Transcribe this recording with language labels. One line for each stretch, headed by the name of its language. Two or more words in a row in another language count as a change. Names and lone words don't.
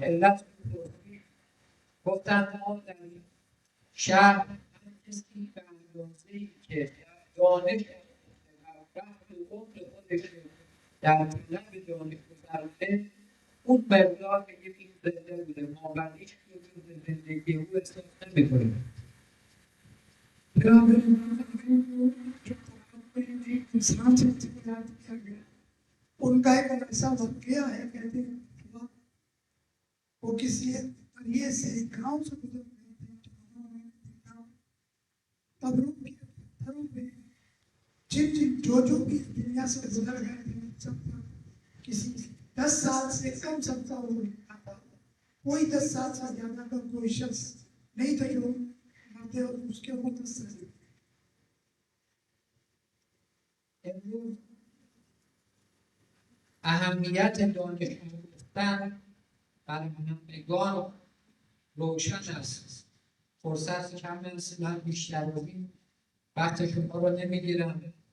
Persian: علت پرسید گفتند ما در این شهر هر کسی به اندازه‌ای که دانش و وقت و عمر خودش در طلب دانش گذرانده اون مقدار به یک زنده بوده، ما بقیش رو به زندگی او احساس نمی‌کنیم.
Urdu: ان کا ایک ایسا واقعہ ہے، کہتے ہیں کہ وہ کسی قریے سے گاؤں سے گزر رہے تھے. قبروں کے پتھروں پہ جو بھی دنیا سے گزر گئے تھے سب کا کسی 10 سال سے کم سب کا وہ تھا. کوئی 10 سال سے زیادہ کا کوئی شخص نہیں تھا جو مرتے اور اس کے اوپر 10 سال.
Persian: امروز اهمیت دانش آموختن برای همگان روشن است. فرصت کم است، من بیشتر از این وقت شما رو نمیگیرم.